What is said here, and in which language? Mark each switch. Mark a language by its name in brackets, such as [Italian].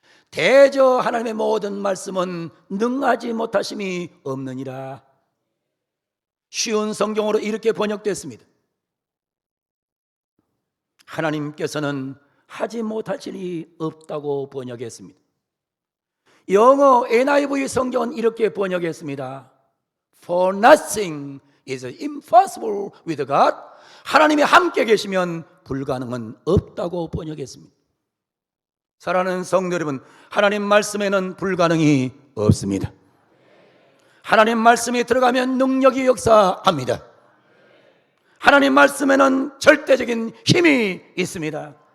[Korean] 대저 하나님의 모든 말씀은 능하지 못하심이 없느니라. 쉬운 성경으로 이렇게 번역됐습니다. 하나님께서는 하지 못할 일이 없다고 번역했습니다. 영어 NIV 성경은 이렇게 번역했습니다. [English] For nothing is impossible with God. [Korean] 하나님이 함께 계시면 불가능은 없다고 번역했습니다. 사랑하는 성도 여러분, 하나님 말씀에는 불가능이 없습니다. 하나님 말씀이 들어가면 능력이 역사합니다. 하나님 말씀에는 절대적인 힘이 있습니다.